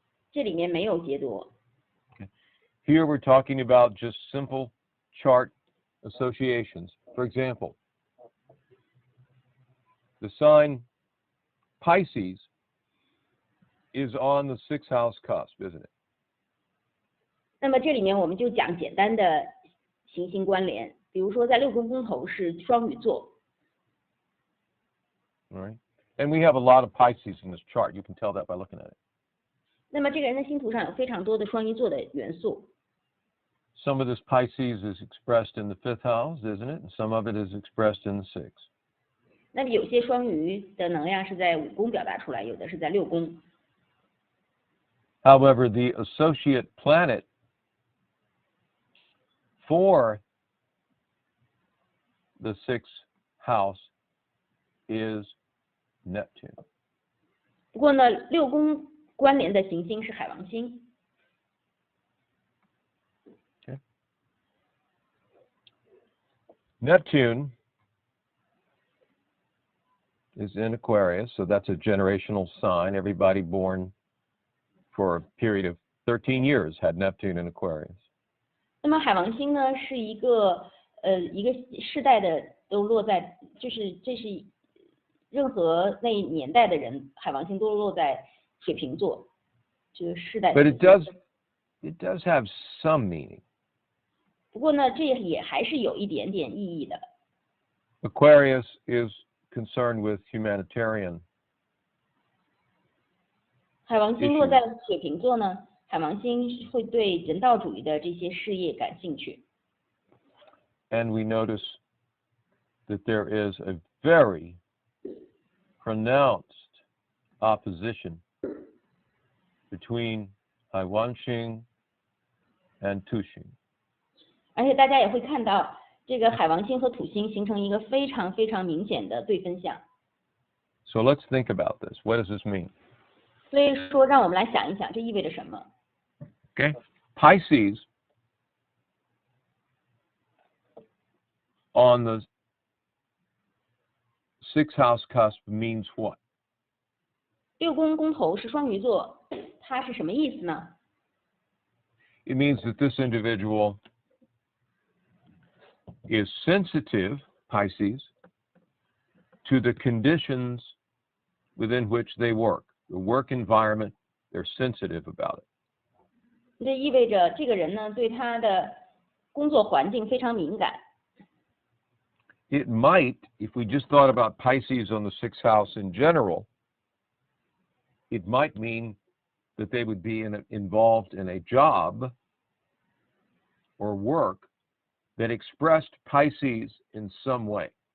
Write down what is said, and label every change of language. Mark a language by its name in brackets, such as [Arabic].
[Chinese] 这里面没有劫夺。 [English] Here we're talking about just simple chart associations. For example, the sign Pisces is on the 6th house cusp, isn't it? [Chinese] 那么这里面我们就讲简单的行星关联，比如说在6宫宫头是双鱼座。 [English] All right. And we have a lot of Pisces in this chart. You can tell that by looking at it. [Chinese] 那么这个人的星图上有非常多的双鱼座的元素。 [English] Some of this Pisces is expressed in the 5th house, isn't it? And some of it is expressed in the 6th. [Chinese] 那么有些双鱼的能量是在5宫表达出来，有的是在6宫。 [English] However, the associate planet for the 6th house is Neptune. [Chinese] 不过呢，6宫关联的行星是海王星。 [English] Okay. Neptune is in Aquarius, so that's a generational sign. Everybody born for a period of 13 years had Neptune in Aquarius. [Chinese] 那么海王星呢，是一个世代的都落在，就是这是任何那年代的人，海王星都落在水瓶座，就是世代。 [English] But it does have some meaning. [Chinese] 不过呢，这也还是有一点点意义的。 [English] Aquarius is concerned with humanitarian. [Chinese] 海王星落在水瓶座呢，海王星会对人道主义的这些事业感兴趣。 [English] And we notice that there is a very pronounced opposition between Haiwanxing and Tuxing. [Chinese] 而且大家也会看到，这个海王星和土星形成一个非常非常明显的对分相。 [English] So let's think about this. What does this mean? [Chinese] 所以说，让我们来想一想，这意味着什么？ [English] Okay, Pisces on the 6th house cusp means what? [Chinese] 6宫宫头是双鱼座，它是什么意思呢？ [English] It means that this individual is sensitive, Pisces, to the conditions within which they work. The work environment, they're sensitive about it. [Chinese] 这意味着这个人呢，对他的工作环境非常敏感。 [English] It might, if we just thought about Pisces on the 6th house in general, it might mean that they would be involved in a job or work that expressed Pisces in some way.